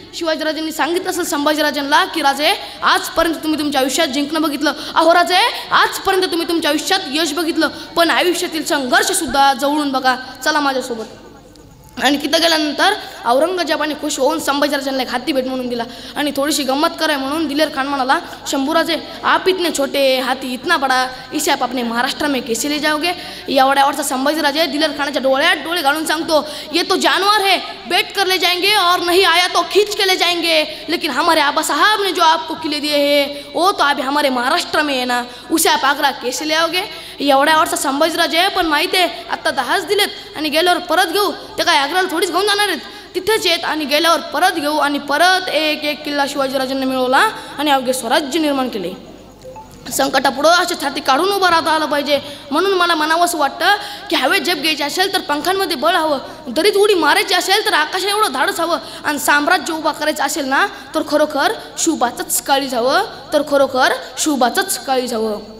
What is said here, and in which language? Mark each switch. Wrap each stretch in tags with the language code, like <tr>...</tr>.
<mr>शिवाजीराजांनी सांगितलं असेल संभाजीराजांना की राजे आजपर्यंत तुम्ही तुमच्या आयुष्यात जिंकणं बघितलं, अहो राजे आजपर्यंत तुम्ही तुमच्या आयुष्यात यश बघितलं, पण आयुष्यातील संघर्षसुद्धा जवळून बघा, चला माझ्यासोबत. आणि तिथं गेल्यानंतर औरंगजेबाने खुश होऊन संभाजीराजांना एक हाती भेट म्हणून दिला आणि थोडीशी गंमत कराय म्हणून दिलेर खान म्हणाला, शंभूराजे</mr> <hi>आप इतने छोटे हाथी इतना बड़ा, इसे आप अपने महाराष्ट्र में कैसे ले जाओगे.</hi> <mr>एवढ्यावरचा संभाजीराजे दिलेर खानाच्या डोळ्यात डोळे घालून सांगतो,</mr> <hi>ये तो जानवर है, बैठ कर ले जाएंगे और नहीं आया तो खींच के ले जाएंगे, लेकिन हमारे आबा साहब ने जो आपको किले दिए हैं वो तो अभी हमारे महाराष्ट्र में है ना, उसे आप आग्रा कैसे ले आओगे.</hi> <mr>एवढ्यावरचा संभाजीराजे पण माहिती आहे आत्ता 10च दिलेत आणि गेल्यावर परत घेऊ, ते काय आग्र्याला थोडीच घेऊन जाणार आहेत, तिथेच येत आणि गेल्यावर परत घेऊ. आणि परत 1-1 किल्ला शिवाजीराजांना मिळवला आणि अवघे स्वराज्य निर्माण केले. संकटापुढं अशा छाती काढून उभं राहता आलं पाहिजे. म्हणून मला म्हणावं असं वाटतं की हवेत झेप घ्यायची असेल तर पंखांमध्ये बळ हवं, दरीत उडी मारायची असेल तर आकाशा एवढं धाडस हवं, आणि साम्राज्य उभा करायचं असेल ना तर खरोखर शुभाचंच काळीज हवं, तर खरोखर शुभाचंच काळीज हवं.</mr>